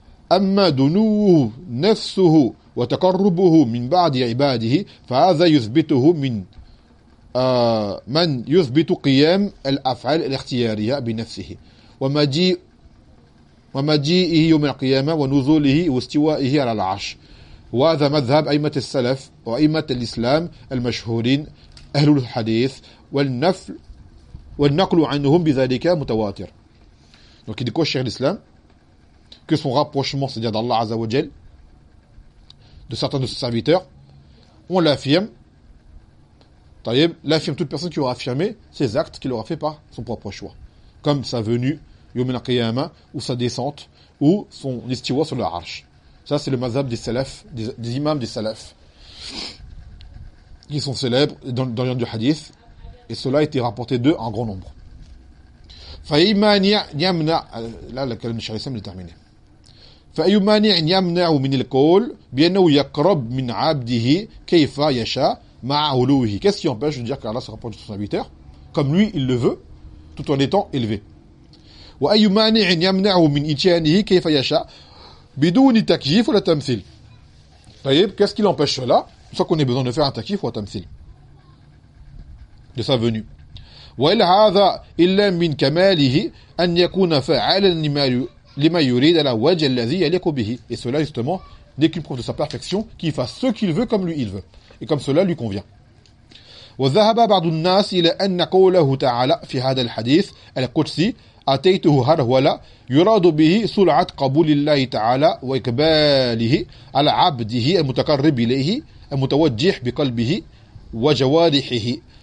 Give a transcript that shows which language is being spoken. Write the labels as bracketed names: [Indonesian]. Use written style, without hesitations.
[Arabic] Amma dunuhu nafsuhu wa taqarrubuhu min ba'di ibadihi fa hadha yuthbituhu min man yuthbitu qiyam al-af'al al-ikhtiyariyya bi nafsihi wa ma ji ومجيئه يوم القيامة ونزوله واستوائه على العرش. وهذا مذهب أئمة السلف وأئمة الإسلام المشهورين أهل الحديث والنفل والنقل عنهم بذلك متواتر. [French] Donc il dit quoi, Cheikh l'Islam, que son rapprochement, c'est-à-dire d'Allah Azza wa Jal, de certains de ses serviteurs, on l'affirme, l'affirme toute personne qui aura affirmé ses actes qu'il aura fait par son propre choix, comme sa venue [Arabic] يوم القيامة [French] ou sa descente ou son istiwa sur le arsh. Ça c'est le mazhab des salafs, des imams des salafs qui sont célèbres dans le livre du hadith, et cela a été rapporté d'eux en grand nombre. [Arabic] فَأَيُّ مَانِعٍ يَمْنَعُ مِنِ الْقَوْلِ بِأَنَّهُ يَقْرَبْ مِنْ عَبْدِهِ كَيْفَ يَشَى مَعَ عُلُوِهِ. [French] Qu'est-ce qui empêche de dire qu'Allah se rapproche de son serviteur comme lui il le veut tout en étant élevé? [Arabic] وأي مانع يمنعه من إتيانه كيف يشاء بدون تكييف ولا تمثيل. [French] Taïeb, qu'est-ce qui l'empêche cela ? Soit qu'on ait besoin de faire un taqif ou un tamthil. De sa venue. [Arabic] وإلا هذا إلا من كماله أن يكون فعالا لما يريد على وجه الذي يليق به. [French] Et cela justement n'est qu'une preuve de sa perfection, qu'il fasse ce qu'il veut comme lui il veut et comme cela lui convient. [Arabic] وذهب بعض الناس إلى أن قوله تعالى في هذا الحديث القدسي أتيته هرولا يراد به سرعة قبول الله تعالى وإقباله على عبده المتقرب إليه المتوجه بقلبه وجوارحه